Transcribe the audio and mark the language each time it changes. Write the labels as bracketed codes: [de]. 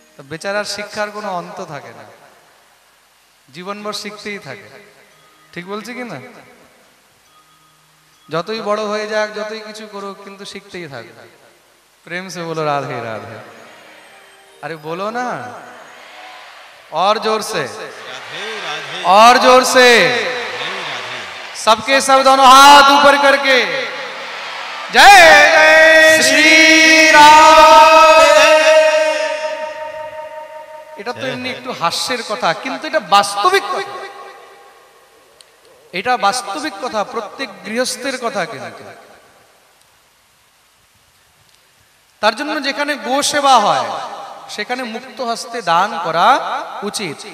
[bn] বেচারার শিক্ষার কোনো অন্ত থাকে না, জীবনভর শিখতেই থাকে। ঠিক বলছি কি না? যতই বড় হয়ে যাক, যতই কিছু করুক, কিন্তু শিখতেই থাকে। [hi] প্রেম সে বলো রাধে রাধে। अरे बोलो ना और जोर से, और जोर से, सबके सब दोनों हाथ ऊपर करके जय जय श्री राम। [bn] এটা তো এমনি একটু হাস্যের কথা, কিন্তু এটা বাস্তবিক কথা, এটা বাস্তবিক কথা, প্রত্যেক গৃহস্থের কথা। কিন্তু তার জন্য যেখানে গো সেবা হয় সেখানে মুক্ত হস্তে দান করা উচিত।